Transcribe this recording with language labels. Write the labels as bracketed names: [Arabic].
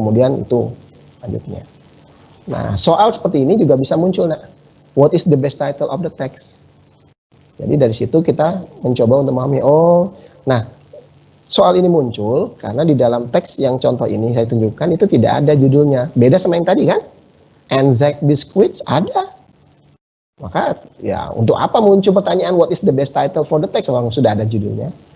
[Indonesian] Kemudian itu lanjutnya. Nah, soal seperti ini juga bisa muncul. [English] Nah, what is the best title of the text? [Indonesian] Jadi dari situ kita mencoba untuk memahami. Oh, nah soal ini muncul karena di dalam teks yang contoh ini saya tunjukkan itu tidak ada judulnya. Beda sama yang tadi kan? Anzac Biscuits ada. Maka ya untuk apa muncul pertanyaan [English] what is the best title for the text [Indonesian] kalau sudah ada judulnya?